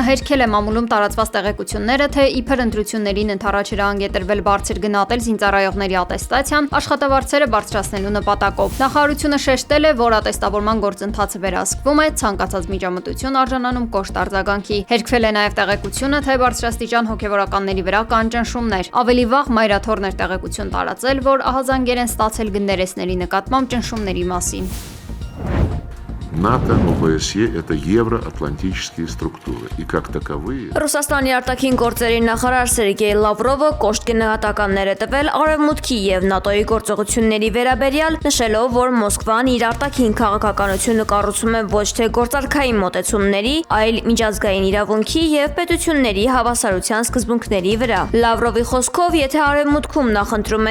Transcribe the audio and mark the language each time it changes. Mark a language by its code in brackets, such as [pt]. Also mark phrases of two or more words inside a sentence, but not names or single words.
[hy] հերքել է մամուլում տարածված տեղեկությունները, թե իբր ընտրություններին ընդառաջ հրահանգետրվել բարձր գնահատել զինծառայողների ատեստացիան աշխատավարձերը բարձրացնելու նպատակով։ Նախարարությունը շեշտել է, որ ատեստավորման գործընթացը վերահսկվում է, ցանկացած միջամտություն արժանանում կոշտ արձագանքի։ Հերքվել է նաև տեղեկությունը, թե բարձրաստիճան հոգևորականների վրա կան ճնշումներ։ Ավելի վաղ մայրաթորներ տեղեկություն տարածել, որ ահազանգեր են ստացել գնդերեսների նկատմամբ ճնշումների մասին։ [ru] НАТО, ОБСЕ – это евроатлантические структуры, и как таковые… [hy] Ռուսաստանի արտաքին գործերի նախարար Սերգեյ Լավրովը կոշտ գնահատականներ է տվել Արևմուտքի եւ ՆԱՏՕ-ի գործողությունների վերաբերյալ, նշելով, որ Մոսկվան իր արտաքին քաղաքականությունը կառուցում է ոչ թե գործարքային մոտեցումների, այլ միջազգային իրավունքի եւ պետությունների հավասարության սկզբունքների վրա։ Լավրովի խոսքով, եթե Արևմուտքում նախընտրում